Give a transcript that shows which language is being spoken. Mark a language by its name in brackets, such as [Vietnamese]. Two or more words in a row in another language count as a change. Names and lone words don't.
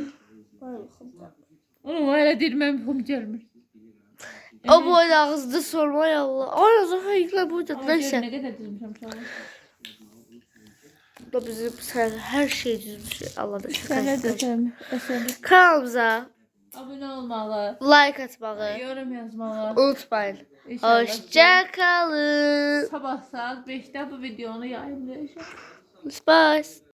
[Azerbaijani] Onu hələ deyir mən yuxum gəlmir. [Turkish] O bu oyun ağızda sorma ya Allah. Ay o zaman yıkla burada. Neyse. [Azerbaijani] Nə qədər düzmüşəm uşaqlar. [Turkish] Bu da bizim her şey düzmüş. Allah'ım şaka [Azerbaijani] Sənə [Turkish] yapıyorum. [Azerbaijani] desəm, Kanalımıza abunə olmalı, like atmağı [Turkish] yorum yazmalı. unutmayın. İnşallah. Hoşça kalın. Sabah saat 5'te bu videonu yayınlayacağım. Bye.